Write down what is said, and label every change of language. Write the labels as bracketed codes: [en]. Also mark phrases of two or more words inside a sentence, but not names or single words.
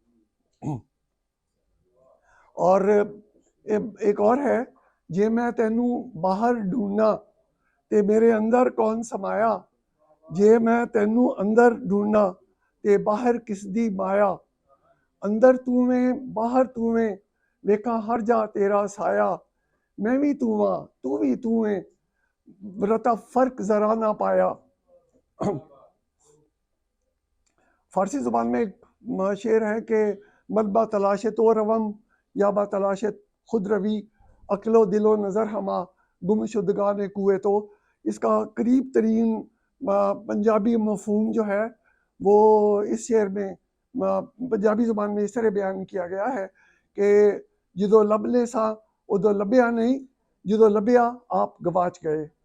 [ur] اور ایک اور ہے، [pa] جے میں تینوں باہر ڈھونڈنا تے میرے اندر کون سمایا، جے میں تینوں اندر ڈھونڈنا تے باہر کس دی مایا، اندر تو میں باہر تو میں ویکھاں ہر جا تیرا سایہ، میں بھی تو ہاں تو بھی تو ہے، رتا فرق ذرا نہ پایا. [ur] فارسی زبان میں ایک شعر ہے کہ [fa] مت با تلاش تو روم یا با تلاش خود روی، عقل و دل و نظر ہما گم شدگان کوئے تو. [ur] اس کا قریب ترین پنجابی مفہوم جو ہے وہ اس شعر میں پنجابی زبان میں اس طرح بیان کیا گیا ہے کہ [pa] جدو لب لے سا ادو لبیا نہیں، جدو لبیا آپ گواچ گئے.